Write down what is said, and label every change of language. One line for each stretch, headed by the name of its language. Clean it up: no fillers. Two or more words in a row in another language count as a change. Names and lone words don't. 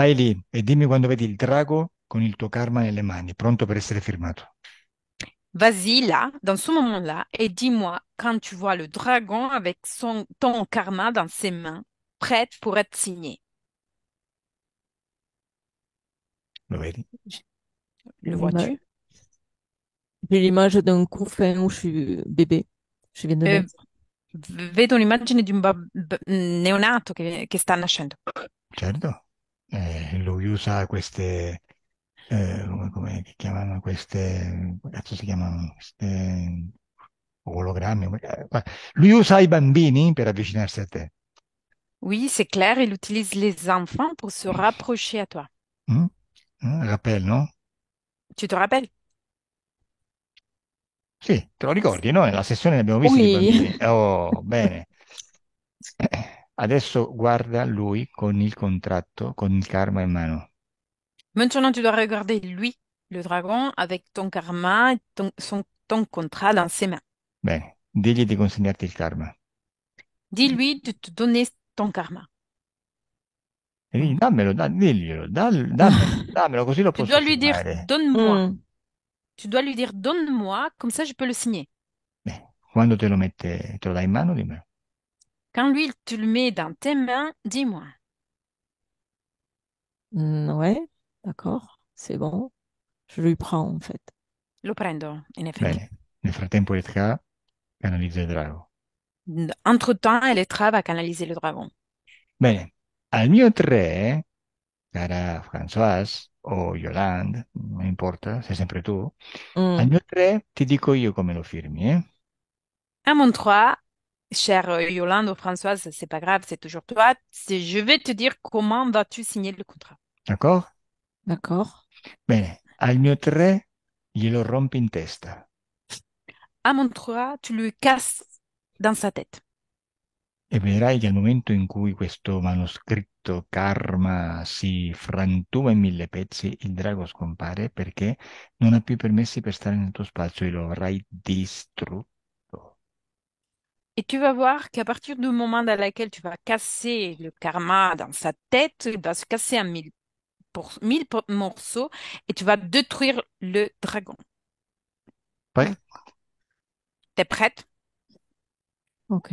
Italian: Vai lì e dimmi quando vedi il drago con il tuo karma nelle mani, pronto per essere firmato.
French: Vas-y là, dans ce moment-là, et dis-moi quand tu vois le dragon avec ton karma dans ses mains, prête pour être signé.
Italian: Lo vedi?
French: Le L'ima- vois-tu? J'ai l'image d'un couffin où je suis bébé. Je viens de Euh, naître.
Italian: vedo l'immagine di un neonato che sta nascendo. Certo. Lui usa queste, come che chiamano queste, come cazzo si chiamano? Queste ologrammi. Lui usa i bambini per avvicinarsi a te.
French: Oui, c'est clair, il utilise les enfants pour se rapprocher à toi. Mm? Rappel, no? Tu te rappelles?
Italian: Sì, te lo ricordi, no? Nella sessione ne abbiamo visti di
French: Oui.
Italian: bambini. Oh, bene. Adesso guarda lui con il contratto, con il karma in mano.
French: Maintenant, tu dois regarder lui, le dragon, avec ton karma, et ton contrat dans ses mains.
Italian: Bene, digli di consegnarti il karma.
French: Dis-lui de te donner ton karma.
Italian: E digli, dammelo, diglielo, dammelo, dammelo, così lo
French: Tu
Italian: posso
French: dois lui dire,
Italian: firmare.
French: donne-moi. Hmm. Tu dois lui dire, donne-moi, comme ça je peux le signer.
Italian: Quando te lo mette, te lo dai in mano, dimmelo.
French: Quand lui, tu le mets dans tes mains, dis-moi. Ouais, d'accord, c'est bon. Je lui prends en fait.
Italian: Lo prendo, in effetti. Bene, nel frattempo Etka canalizza il drago.
French: Entre-temps, Elettra va canaliser le dragon.
Italian: Bene, al mio 3, cara Françoise o Yolande, non importa, sei sempre tu, al Hmm. mio 3 ti dico io come lo firmi, eh?
French: À mon 3, chère Yolande ou Françoise, c'est pas grave, c'est toujours toi. Je vais te dire comment vas-tu signer le contrat.
Italian: D'accordo?
French: D'accord.
Italian: Bene, al mio 3 glielo rompi in testa.
French: À mon 3, tu lui casses dans sa tête.
Italian: E vedrai che al momento in cui questo manoscritto Karma si frantuma in mille pezzi, il drago scompare perché non ha più permessi per stare nel tuo spazio e lo avrai distrutto.
French: Et tu vas voir qu'à partir du moment dans lequel tu vas casser le karma dans sa tête, il va se casser en morceaux et tu vas détruire le dragon.
Italian: Poi,
French: T'es prête? Ok.